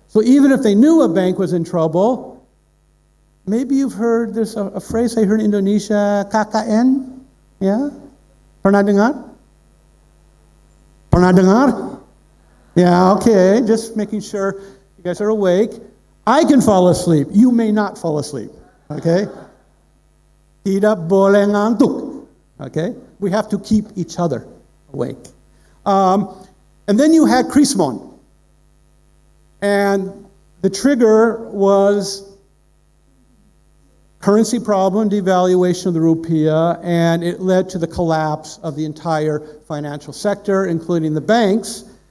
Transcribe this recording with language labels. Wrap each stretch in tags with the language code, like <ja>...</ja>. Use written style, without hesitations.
<en>So even if they knew a bank was in trouble, maybe you've heard, there's a phrase I heard in Indonesia, KKN, yeah?</en> <id>Pernah dengar? Pernah dengar?</id> <en>Yeah, okay, just making sure you guys are awake. I can fall asleep. You may not fall asleep, okay?</en> <id>Tidak boleh ngantuk, okay?</id> <en>We have to keep each other awake. And then you had Krismon. And the trigger was currency problem, devaluation of the rupiah, and it led to the collapse of the entire financial sector, including the banks.</en>